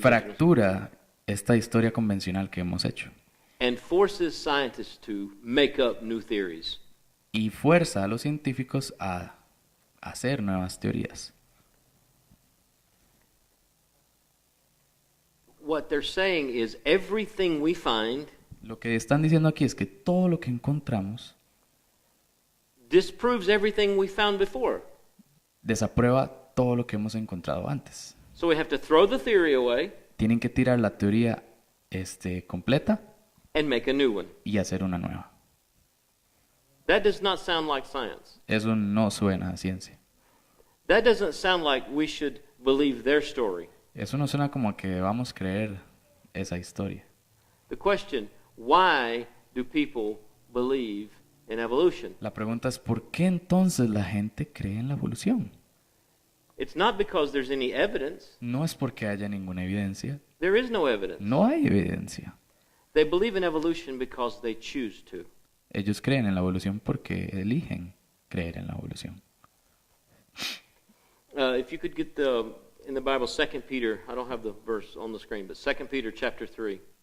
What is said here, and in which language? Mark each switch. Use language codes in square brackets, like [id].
[es] fractura esta historia convencional que hemos hecho [en] and forces scientists to make up new theories. [es] y fuerza a los científicos a hacer nuevas teorías. [en] What they're saying is everything we find [es] Lo que están diciendo aquí es que todo lo que encontramos [en] disproves everything we found before. [es] desaprueba todo lo que hemos encontrado antes. [en] So we have to throw the theory away [es] Tienen que tirar la teoría completa [en] and make a new one. [es] y hacer una nueva. [en] That does not sound like science. [es] Eso no suena a ciencia. [en] That doesn't sound like we should believe their story. [es] Eso no suena como que debamos creer esa historia. [en] The question, why do people believe in evolution? [es] La pregunta es, ¿por qué entonces la gente cree en la evolución? [en] It's not because there's any evidence. [es] No es porque haya ninguna evidencia. [en] There is no evidence. [es] No hay evidencia. [en] They believe in evolution because they choose to. [es] Ellos creen en la evolución porque eligen creer en la evolución. [en] If you could get in the Bible, 2 Peter, I don't have the verse on the screen, but 2 Peter chapter 3.